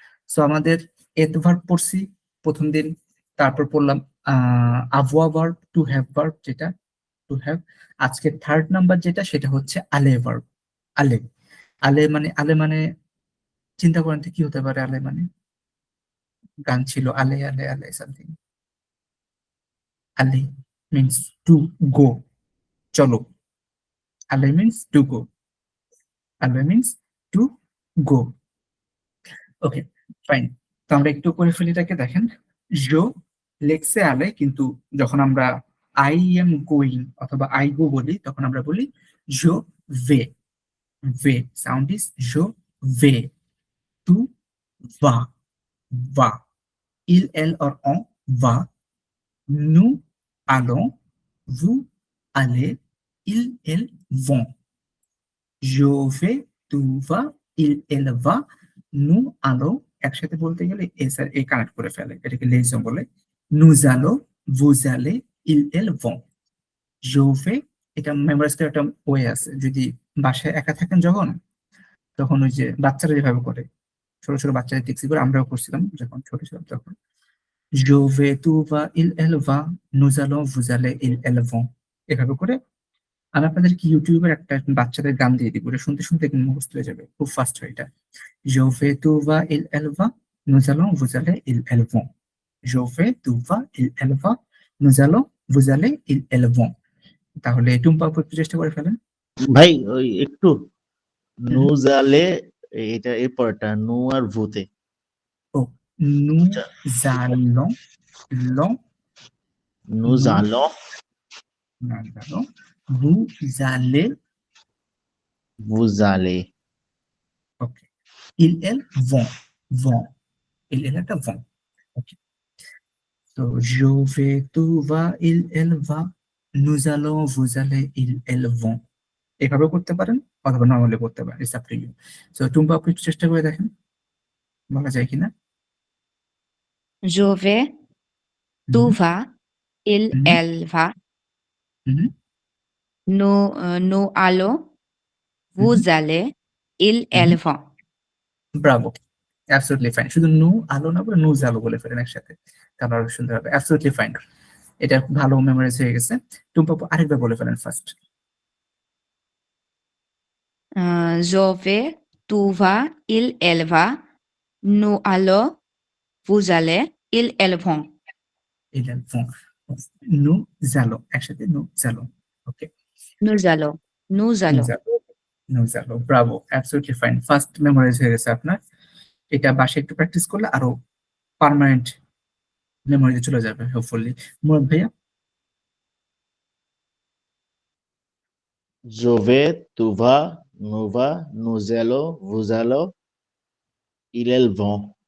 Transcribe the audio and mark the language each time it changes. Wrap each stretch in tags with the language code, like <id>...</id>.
<bn>So আমাদের এত verb পড়ছি প্রথম দিন, তারপর পড়লাম আভোয়া ভার্ব, টু হ্যাভ ভার্ব, যেটা টু হ্যাভ। আজকে থার্ড নাম্বার যেটা, সেটা হচ্ছে আলে ভার্ব। আলে, আলে মানে চিন্তা করেন তো কি হতে পারে আলে মানে? গান ছিল আলে আলে আলে something,</bn> <en>aller means to go,</en> <bn>চলো।</bn> <en>aller means to go, aller means to go।</en> <bn>Okay, fine. তো আমরা একটু করে ফেলি এটাকে, দেখেন জো লেক্সে আলে, কিন্তু যখন আমরা আই এম গোয়িং অথবা আই গো বলি তখন আমরা বলি জো ভে। ভে sound is Joe we.</bn> <fr>টু va, va, il, elle</fr> <hi>और</hi> <fr>on va, nous allons, vous allez, ils, elles vont, je vais, tu vas, il, elle va, nous allons,</fr> <bn>একসাথে বলতে গেলে S আর এ connect করে ফেলে, এটাকে লেজন বলে।</bn> <fr>nous allons, vous allez, ils, elles vont, je vais,</fr> <bn>এটা memorise করার একটা ওয়ে আছে। যদি বাসায় একা থাকেন যখন, তখন ওই যে বাচ্চারা যেভাবে করে, ছোট ছোট বাচ্চাদের ট্যাক্সি করে, আমরাও করছিলাম যখন ছোট ছিলাম তখন।</bn> <fr>Je vais, tu vas, il, elle va, nous allons, vous allez, ils, elles vont,</fr> <bn>এভাবে করে। আমি আপনাদেরকে ইউটিউবের একটা বাচ্চাদের গান দিয়ে দিব, এটা শুনতে শুনতে একদম মুখস্থ হয়ে যাবে, খুব ফাস্ট হয় এটা।</bn> <fr>Je vais, tu vas, il, elle va, nous allons, vous allez, ils, elles vont, je vais, tu vas, il, elle va, nous allons, vous allez, ils, elles vont।</fr> <bn>তাহলে টুম্পা আপু একটু চেষ্টা করে ফেলেন। ভাই ওই একটু নু জালে, এটা এর পরেরটা নু আর ভূতে।</bn> <fr>ও, nous allons, long, নু জালো, nous allons, vous allez, বুজালে, ok, ils, elles vont, vont, ils, elles</fr> <bn>একটা</bn> <fr>vont, ok। তো je vais, tu vas, il, elle va, nous allons, vous allez, ils, elles vont,</fr> <bn>এভাবে করতে পারেন অথবা নরমালি করতে পারেন, it's up to you. So Tumpa আপু একটু চেষ্টা করে দেখেন বলা যায় কিনা।</bn> <fr>Je vais, tu vas, il, Mhm. elle va, Mhm. nous allons, vous allez, ils, elles vont।</fr> <bn>Bravo, absolutely fine. শুধু নু আলো না বলে নু জালো বলে ফেলেন একসাথে, তাহলে আরো সুন্দর হবে। অ্যাবসলিউটলি ফাইন, এটা খুব ভালো মেমোরাইজ হয়ে গেছে। টুম্পা আপু আরেকবার বলে ফেলেন first.</bn> <fr>Je vais, tu vas, il, elle va, nous allons, vous allez, ils, elles vont।</fr> <bn>Elon phone, নু জালো একসাথে, নু জালো, ওকে।</bn> <fr>Nous allons, nous allons।</fr> <bn>নু জালো, Bravo, absolutely fine. First memorise হয়ে গেছে আপনার। এটা বাসায় একটু প্র্যাকটিস করলে আরো পার্মানেন্ট মেমোরিতে চলে যাবে হোপফুলি। মুরাদ ভাইয়া।</bn> <fr>je vais, tu vas, nous va, nous allons, vous allez, ils, elles vont,</fr>